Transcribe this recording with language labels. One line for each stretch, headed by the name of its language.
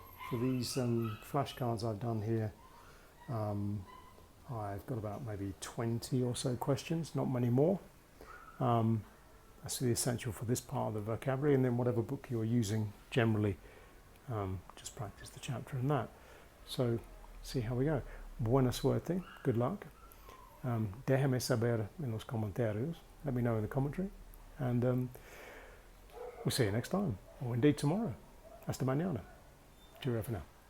English: For these flashcards I've done here, I've got about maybe 20 or so questions, not many more. That's the essential for this part of the vocabulary, and then whatever book you're using generally, just practice the chapter in that. So see how we go.
Spanish: Buena suerte,
English: good luck.
Spanish: Déjame saber en los comentarios.
English: Let me know in the commentary, and we'll see you next time, or indeed tomorrow.
Spanish: Hasta mañana.
English: Cheerio for now.